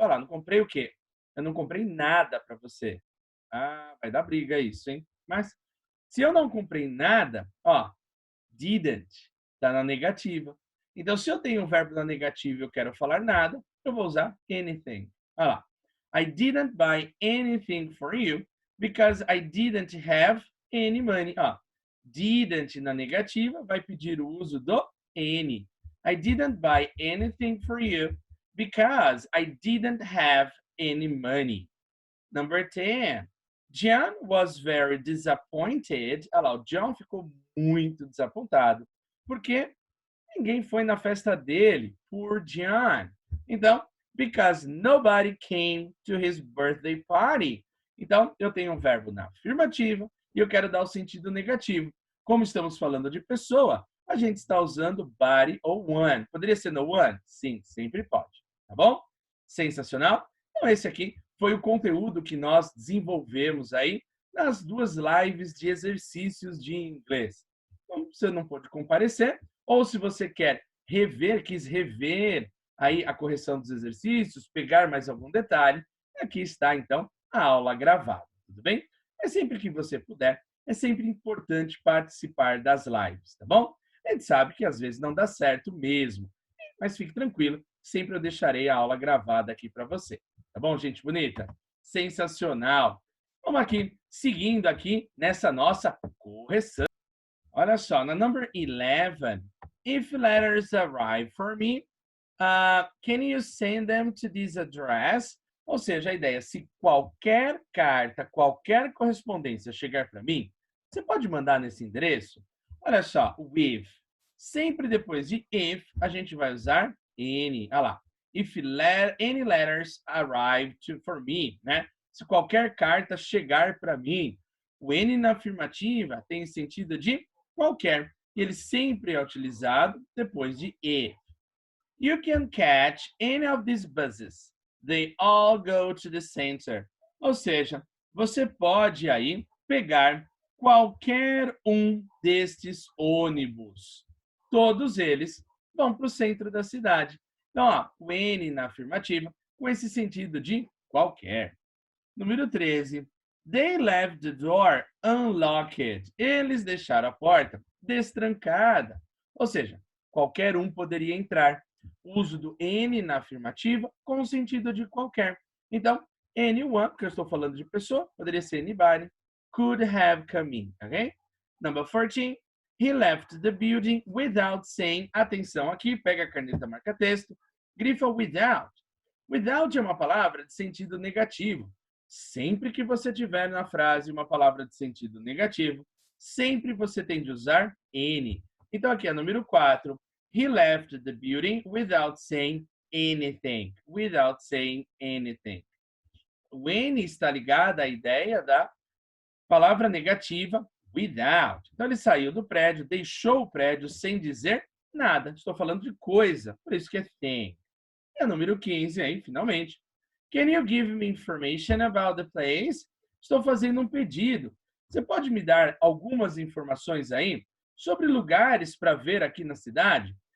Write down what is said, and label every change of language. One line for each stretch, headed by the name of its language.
Portuguese: Olha lá, não comprei o quê? Eu não comprei nada para você. Ah, vai dar briga isso, hein? Mas se eu não comprei nada, ó, didn't, está na negativa. Então, se eu tenho um verbo na negativa e eu quero falar nada, eu vou usar anything. Olha lá.
English: I didn't buy anything for you because I didn't have any money.
Portuguese: Ó, didn't na negativa vai pedir o uso do any.
English: I didn't buy anything for you because I didn't have any money. Number 10. John was very disappointed.
Portuguese: Olha lá, o John ficou muito desapontado porque ninguém foi na festa dele.
English: Poor John.
Portuguese: Então,
English: because nobody came to his birthday party.
Portuguese: Então, eu tenho um verbo na afirmativa e eu quero dar o sentido negativo. Como estamos falando de pessoa, a gente está usando body ou one. Poderia ser no one? Sim, sempre pode. Tá bom? Sensacional? Então, esse aqui foi o conteúdo que nós desenvolvemos aí nas 2 lives de exercícios de inglês. Então, você não pôde comparecer, ou se você quer rever, quis rever aí a correção dos exercícios, pegar mais algum detalhe, aqui está, então, a aula gravada, tudo bem? É sempre que você puder, é sempre importante participar das lives, tá bom? A gente sabe que às vezes não dá certo mesmo, mas fique tranquilo, sempre eu deixarei a aula gravada aqui para você. Tá bom, gente bonita? Sensacional! Vamos aqui, seguindo aqui nessa nossa correção. Olha só, na
English: number 11, if letters arrive for me, can you send them to this address?
Portuguese: Ou seja, a ideia, se qualquer carta, qualquer correspondência chegar para mim, você pode mandar nesse endereço? Olha só, with. Sempre depois de if, a gente vai usar any. Olha lá.
English: If any letters arrive for me, né?
Portuguese: Se qualquer carta chegar para mim, o any na afirmativa tem sentido de qualquer. E ele sempre é utilizado depois de if.
English: You can catch any of these buses. They all go to the center.
Portuguese: Ou seja, você pode aí pegar qualquer um destes ônibus. Todos eles vão para o centro da cidade. Então, ó, o N na afirmativa, com esse sentido de qualquer. Número 13.
English: They left the door unlocked.
Portuguese: Eles deixaram a porta destrancada. Ou seja, qualquer um poderia entrar. Uso do N na afirmativa com o sentido de qualquer. Então, anyone, porque eu estou falando de pessoa, poderia ser anybody,
English: could have come in, ok? Number 14. He left the building without saying.
Portuguese: Atenção aqui, pega a caneta, marca texto, grifa without. Without é uma palavra de sentido negativo. Sempre que você tiver na frase uma palavra de sentido negativo, sempre você tem de usar any. Então aqui é número 4.
English: He left the building without saying anything. Without saying anything.
Portuguese: O any está ligado à ideia da palavra negativa without. Então ele saiu do prédio, deixou o prédio sem dizer nada. Estou falando de coisa, por isso que é thing. E a número 15 aí, finalmente.
English: Can you give me information about the place?
Portuguese: Estou fazendo um pedido. Você pode me dar algumas informações aí sobre lugares para ver aqui na cidade?